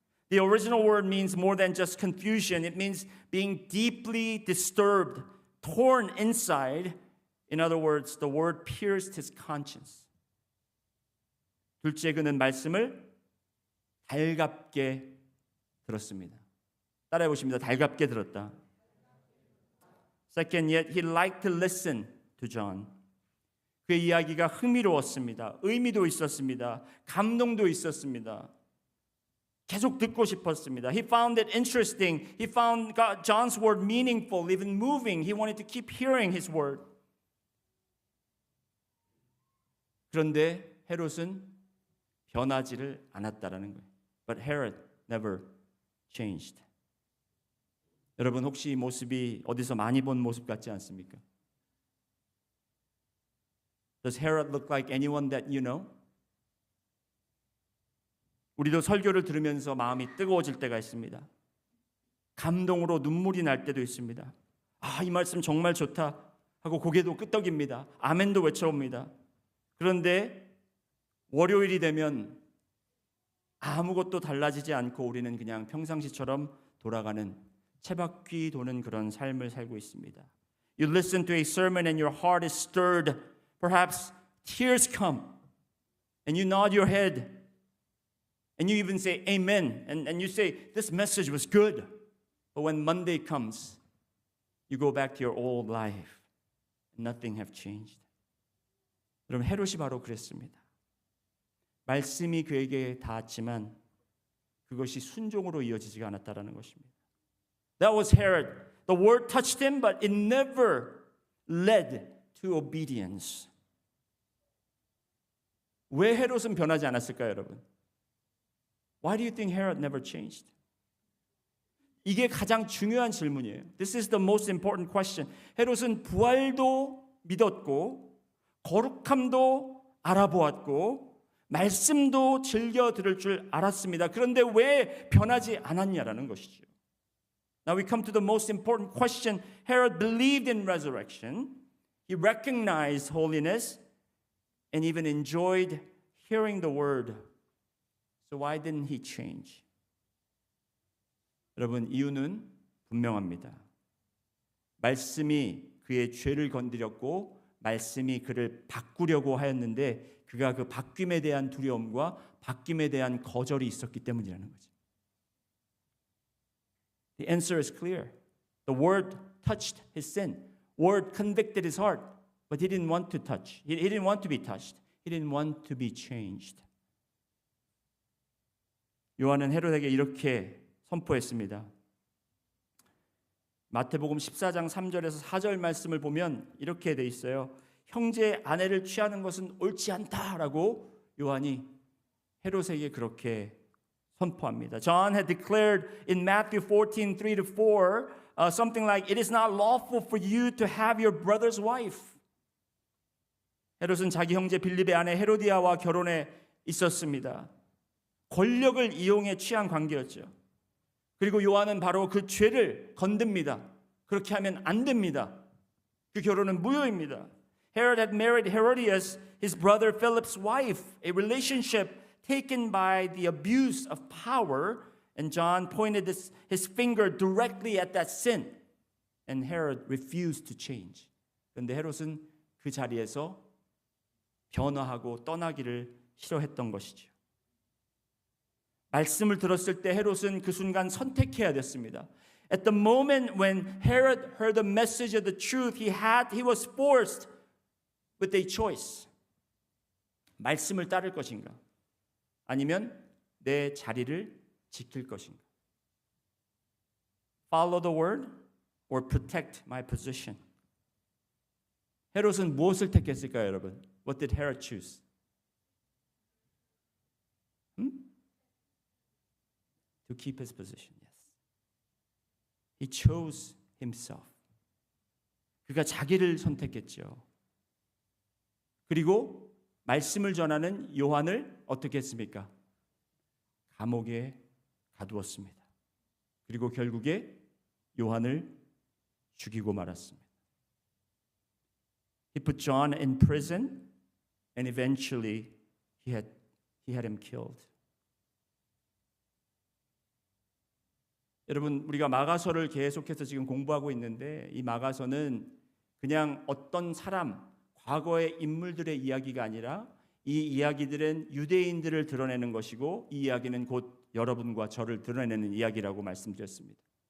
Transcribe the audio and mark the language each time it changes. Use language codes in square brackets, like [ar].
[en] The original word means more than just confusion. It means being deeply disturbed, torn inside. In other words, the word pierced his conscience. [ko] 둘째 그는 말씀을 달갑게 들었습니다. 따라해 보십니다. 달갑게 들었다. [en] Second, yet he liked to listen to John. [ko] 그의 이야기가 흥미로웠습니다. 의미도 있었습니다. 감동도 있었습니다. 계속 듣고 싶었습니다. [en] He found it interesting. He found John's word meaningful, even moving. He wanted to keep hearing his word. [ko] 그런데 헤롯은 변하지를 않았다라는 거예요. [en] But Herod never changed. [ko] 여러분 혹시 이 모습이 어디서 많이 본 모습 같지 않습니까? [en] Does Herod look like anyone that you know? [ko] 우리도 설교를 들으면서 마음이 뜨거워질 때가 있습니다. 감동으로 눈물이 날 때도 있습니다. 아, 이 말씀 정말 좋다 하고 고개도 끄덕입니다. 아멘도 외쳐옵니다. 그런데 월요일이 되면 아무것도 달라지지 않고 우리는 그냥 평상시처럼 돌아가는 채바퀴 도는 그런 삶을 살고 있습니다. [en] You listen to a sermon and your heart is stirred. Perhaps tears come and you nod your head and you even say amen and you say this message was good. But when Monday comes, you go back to your old life and nothing have changed. [ko] 여러분 헤롯이 바로 그랬습니다. 말씀이 그에게 닿았지만 그것이 순종으로 이어지지가 않았다라는 것입니다. [en] That was Herod. The word touched him, but it never led to obedience. [ko] 왜 헤롯은 변하지 않았을까요, 여러분? [en] Why do you think Herod never changed? [ko] 이게 가장 중요한 질문이에요. [en] This is the most important question. [ko] 헤롯은 부활도 믿었고 거룩함도 알아보았고 말씀도 즐겨 들을 줄 알았습니다. 그런데 왜 변하지 않았냐라는 것이죠. [en] Now we come to the most important question. Herod believed in resurrection. He recognized holiness and even enjoyed hearing the word. So why didn't he change? [ko] 여러분 이유는 분명합니다. 말씀이 그의 죄를 건드렸고 말씀이 그를 바꾸려고 하였는데 그가 그 바뀜에 대한 두려움과 바뀜에 대한 거절이 있었기 때문이라는 거죠. [en] The answer is clear. The word touched his sin. Word convicted his heart, but he didn't want to touch. He didn't want to be touched. He didn't want to be changed. [ko] 요한은 헤롯에게 이렇게 선포했습니다. 마태복음 14장 3절에서 4절 말씀을 보면 이렇게 돼 있어요. 형제의 아내를 취하는 것은 옳지 않다라고 요한이 헤롯에게 그렇게 선포합니다. [en] John had declared in Matthew 14:3-4 something like it is not lawful for you to have your brother's wife. [ko] 헤롯은 자기 형제 빌립의 아내 헤로디아와 결혼해 있었습니다. 권력을 이용해 취한 관계였죠. 그리고 요한은 바로 그 죄를 건듭니다. 그렇게 하면 안 됩니다. 그 결혼은 무효입니다. [en] Herod had married Herodias, his brother Philip's wife, a relationship taken by the abuse of power, and John pointed his finger directly at that sin. and Herod refused to change. [ko] 그런데 헤롯은 그 자리에서 변화하고 떠나기를 싫어했던 것이죠. 말씀을 들었을 때 헤롯은 그 순간 선택해야 됐습니다. [en] At the moment when Herod heard the message of the truth, he was forced with a choice. [ko] 말씀을 따를 것인가? 아니면 내 자리를 지킬 것인가? [en] Follow the word or protect my position. [ko] 헤롯은 무엇을 택했을까요, 여러분? [en] What did Herod choose? To keep his position. Yes. He chose himself. [ko] 그가 자기를 선택했죠. 그리고 말씀을 전하는 요한을 어떻게 했습니까? 감옥에 가두었습니다. 그리고 결국에 요한을 죽이고 말았습니다. [en] He put John in prison and eventually he had him killed. [ko] 여러분, 우리가 마가서를 계속해서 지금 공부하고 있는데 이 마가서는 그냥 어떤 사람, 과거의 인물들의 이야기가 아니라 이 이야기들은 유대인들을 드러내는 것이고 이 이야기는 곧 여러분과 저를 드러내는 이야기라고 말씀드렸습니다.